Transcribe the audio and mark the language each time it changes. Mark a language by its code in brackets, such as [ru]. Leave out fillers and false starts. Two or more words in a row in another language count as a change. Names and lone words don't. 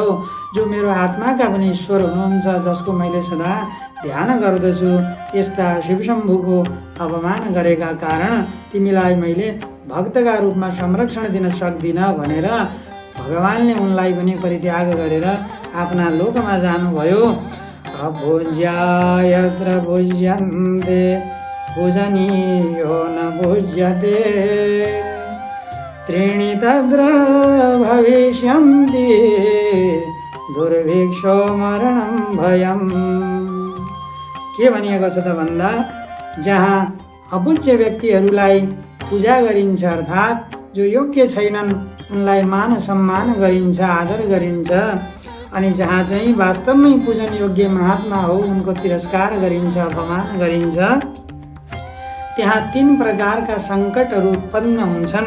[ne] जो मेरो आत्माका पनि ईश्वर हुनुहुन्छ, जसको मैले सदा ध्यान गर्दछु, यस्ता शिवशम्भुको अपमान गरेका कारण तिमीलाई मैले भक्तका रूपमा संरक्षण दिन सक्दिनँ भनेर भगवानले उनलाई पनि परित्याग गरेर आफ्ना लोकमा जानुभयो। [sa] अभुज्या यत्र भुज्यन्ते पूजनीयो न पूज्यते, त्रीणि तत्र भविष्यन्ति दुर्भिक्षो मरणं भयम्। [ne] के भनिएको छ त भन्दा, जहाँ अपूज्य व्यक्तिहरूलाई पूजा गरिन्छ, अर्थात् जो योग्य छैनन् उनलाई मान सम्मान गरिन्छ, आदर गरिन्छ। अनि जहाँ चाहिँ वास्तवमै पूजन योग्य महात्मा हो उनको तिरस्कार गरिन्छ, अपमान गरिन्छ, त्यहाँ 3 प्रकारका सङ्कटहरू उत्पन्न हुन्छन्।